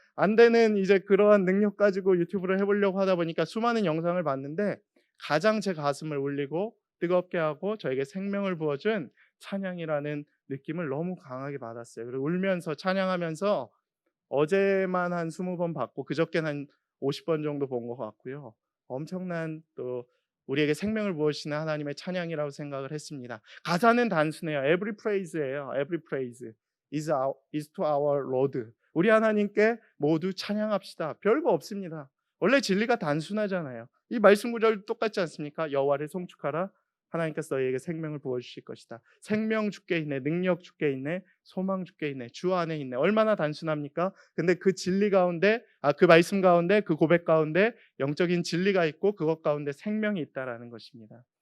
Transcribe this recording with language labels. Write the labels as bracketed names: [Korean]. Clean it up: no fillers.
[Korean] 안 되는 이제 그러한 능력 가지고 유튜브를 해보려고 하다 보니까 수많은 영상을 봤는데, 가장 제 가슴을 울리고 뜨겁게 하고 저에게 생명을 부어준 찬양이라는 느낌을 너무 강하게 받았어요. 그리고 울면서 찬양하면서 어제만 한 20번 봤고 그저께는 한 50번 정도 본 것 같고요. 엄청난 또 우리에게 생명을 부어주시는 하나님의 찬양이라고 생각을 했습니다. 가사는 단순해요. [English] Every praise예요. Every praise is to our Lord. [Korean] 우리 하나님께 모두 찬양합시다. 별거 없습니다. 원래 진리가 단순하잖아요. 이 말씀 구절 똑같지 않습니까? 여호와를 송축하라. 하나님께서 너희에게 생명을 부어주실 것이다. 생명 주께 있네, 능력 주께 있네, 소망 주께 있네, 주 안에 있네. 얼마나 단순합니까? 근데 그 진리 가운데, 그 말씀 가운데, 그 고백 가운데 영적인 진리가 있고 그것 가운데 생명이 있다라는 것입니다.